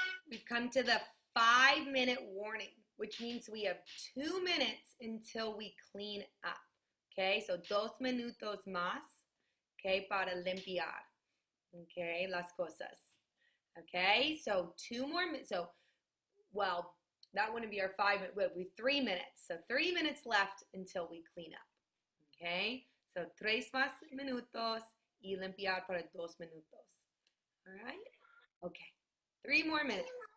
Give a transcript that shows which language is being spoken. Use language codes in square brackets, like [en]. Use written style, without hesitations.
[en] We've come to the 5-minute warning, which means we have 2 minutes until we clean up. Okay, so [es] 2 minutos más, okay, para limpiar, okay, las cosas. [en] Okay, so 2 more minutes. So, well, that wouldn't be our 5 minutes, it would be 3 minutes. So 3 minutes left until we clean up. Okay, so [es] 3 más minutos y limpiar para 2 minutos. [en] All right, okay, 3 more minutes.